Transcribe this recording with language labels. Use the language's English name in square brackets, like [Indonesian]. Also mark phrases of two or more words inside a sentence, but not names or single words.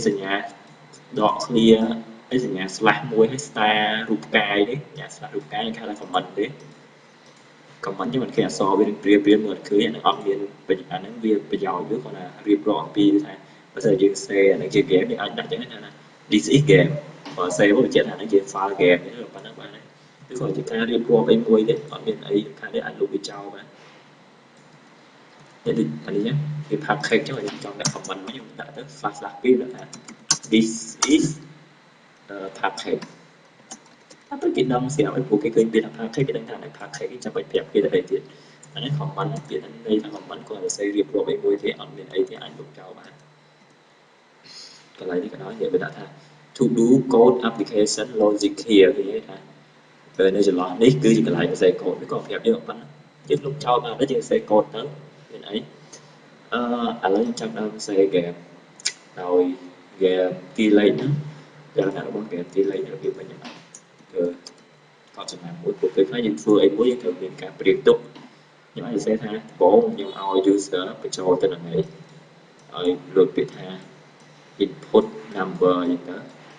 [Khmer] សញ្ញាដក clear ហើយសញ្ញា slash មួយហើយ star រូបផ្កាយនេះសញ្ញា slash រូបផ្កាយគេហៅថា comment ទេ comment នេះមិនឃើញអក្សរវានឹងព្រាបមើលអត់ឃើញអានឹងអត់មានអានឹងវាប្រយោជន៍វាគាត់ថារៀបរាប់អំពីថាបើសិនយើង save អានឹងជា game យើងអាចដាក់ចឹងថា [English] this is game [Khmer] បើ save មកបញ្ជាក់ថាអានឹងជា [English] file game [Khmer] ទេប៉ុណ្ណឹងបានហើយគឺគាត់ជាការរៀបរាប់អីមួយទេអត់មានអីសំខាន់ទេអាចលុបវាចោលបាន នេះដូចអានេះវា package ចឹងខ្ញុំចង់ដាក់ comment មកខ្ញុំដាក់ទៅ slash ពីរដាក់ថា [English] this is package [Khmer] តែពិតគេដឹងស្រាប់ហើយព្រោះគេឃើញពាក្យថា package គេដឹងថាអា package គេចាំបាច់ប្រាប់គេទៅអីទៀតអានេះ comment ពាក្យហ្នឹងន័យថា comment គាត់ស រសេររៀបរាប់អីមួយទេអត់មានអីទេអាចលុបចោលបានកន្លែងនេះក៏ដោយនិយាយដាក់ថា [English] to do code application logic here [Khmer] គេនិ យាយថានៅចន្លោះនេះគឺជាកន្លែងសរសេរកូដវាក៏ប្រាប់យើងប៉ុណ្ណឹងយើងលុបចោលបានដែរយើងសរសេរកូដទៅមានអីឥឡូវខ្ញុំចាប់ដើមសរសេរ game ដោយ game ទីលេខហ្នឹងលក្ខណៈរបស់ game ទីលេខរបៀបវិញហ្នឹងគឺកត់ចំណាំមួយពួកពេលខ្លះយើងធ្វើអីមួយយើងត្រូវមានការព្រៀងទុកខ្ញុំអាចសរសេរថាបងខ្ញុំឲ្យ user បញ្ចូលទិន្នន័យឲ្យលើកពាក្យថា [English] input number [Khmer] អញ្ចឹងទៅ